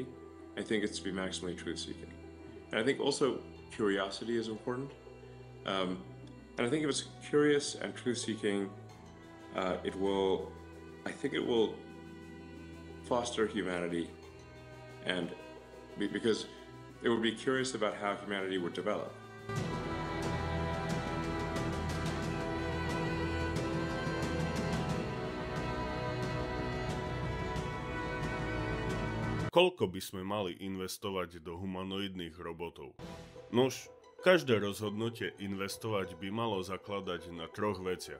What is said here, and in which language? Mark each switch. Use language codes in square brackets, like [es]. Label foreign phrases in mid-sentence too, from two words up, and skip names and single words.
[en] I think it's to be maximally truth-seeking. And I think also curiosity is important. And I think if it's curious and truth-seeking, it will foster humanity, and because it would be curious about how humanity would develop. [sk] Koľko by sme mali investovať do humanoidných robotov? Nuž, každé rozhodnutie investovať by malo zakladať na troch veciach.